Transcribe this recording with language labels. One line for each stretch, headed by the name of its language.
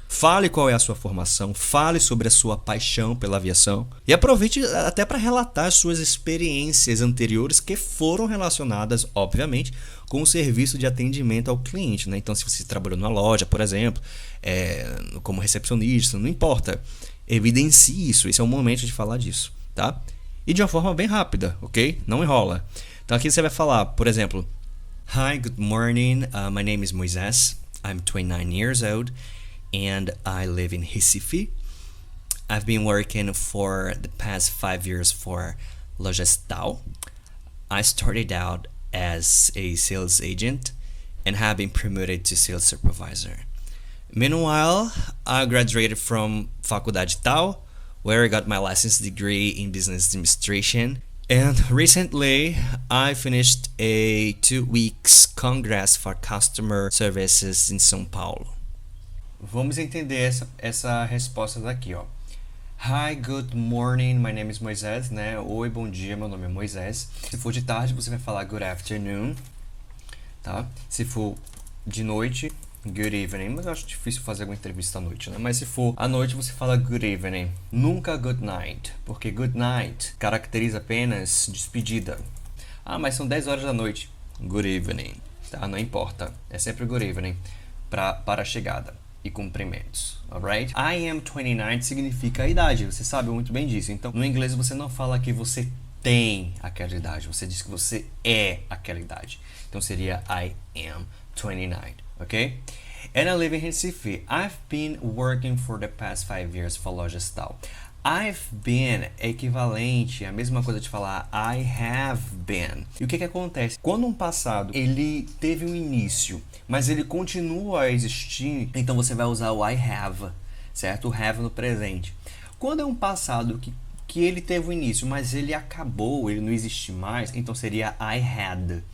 Portuguese: Fale qual é a sua formação, fale sobre a sua paixão pela aviação e aproveite até para relatar as suas experiências anteriores que foram relacionadas, obviamente, com o serviço de atendimento ao cliente, né? Então, se você trabalhou numa loja, por exemplo, como recepcionista, não importa, evidencie isso. Esse é o momento de falar disso, tá? E de uma forma bem rápida, ok? Não enrola. Então aqui você vai falar, por exemplo:
English: Hi, good morning. My name is Moisés. I'm 29 years old and I live in Recife. I've been working for the past 5 years for Logestal. I started out as a sales agent and have been promoted to sales supervisor. Meanwhile, I graduated from Faculdade Tal, where I got my license degree in business administration. And recently, I finished a 2 weeks congress for customer services in São Paulo.
Portuguese: Vamos entender essa resposta daqui, ó.
English: Hi, good morning, my name is Moisés, né?
Portuguese: Oi, bom dia, meu nome é Moisés. Se for de tarde, você vai falar
English: good afternoon,
Portuguese: tá? Se for de noite,
English: good evening.
Portuguese: Mas eu acho difícil fazer alguma entrevista à noite, né? Mas se for à noite, você fala
English: good evening.
Portuguese: Nunca
English: good night,
Portuguese: porque good night caracteriza apenas despedida. Ah, mas são 10 horas da noite.
English: Good evening,
Portuguese: tá? Não importa. É sempre good evening para a chegada. e cumprimentos,
English: alright? I am 29
Portuguese: significa a idade, você sabe muito bem disso. Então, no inglês você não fala que você tem aquela idade, você diz que você é aquela idade. Então seria
English: I am 29, ok? And I live in Recife. I've been working for the past 5 years for lojas tal.
Portuguese: I've been é equivalente, a mesma coisa de falar
English: I have been.
Portuguese: E o que acontece? Quando um passado ele teve um início, mas ele continua a existir, então você vai usar o I have, certo? O have no presente. Quando é um passado que ele teve um início, mas ele acabou, ele não existe mais, então seria I had.